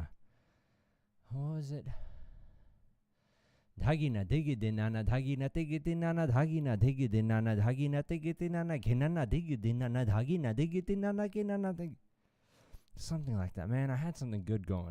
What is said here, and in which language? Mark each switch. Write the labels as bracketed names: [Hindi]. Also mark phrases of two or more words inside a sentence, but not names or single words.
[English] What was it? Dhagi na digi dinana dhagi na digi dinana dhagi na digi dinana dhagi na digi dinana ginana digi dinana dhagi na digi dinana ginana digi. Something like that, man. I had something good going.